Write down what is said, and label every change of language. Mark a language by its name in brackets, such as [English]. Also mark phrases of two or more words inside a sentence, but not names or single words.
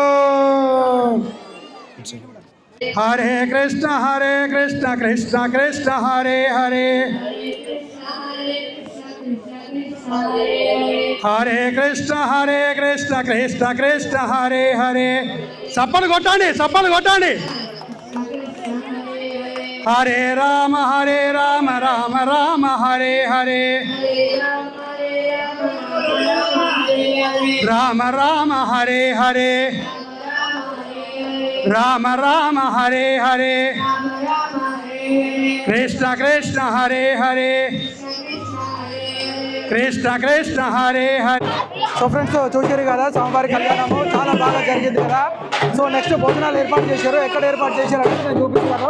[Sanskrit] హరే కృష్ణ కృష్ణ కృష్ణ హరే హరే హరే కృష్ణ కృష్ణ కృష్ణ హరే హరే [Telugu] సప్పలు కొట్టండి [Sanskrit] హరే రామ రామ రామ హరే హరే రామ రామ హరే హరే రామ రామ హరే హరే కృష్ణ కృష్ణ హరే హరే కృష్ణ కృష్ణ హరే హరే. [Telugu] సో ఫ్రెండ్స్ చూసారు కదా స్వామివారి కళ్యాణము చాలా బాగా జరిగింది కదా. సో నెక్స్ట్ భోజనాలు ఏర్పాటు చేశారు. ఎక్కడ ఏర్పాటు చేశారు అంటే నేను చూపిస్తాను.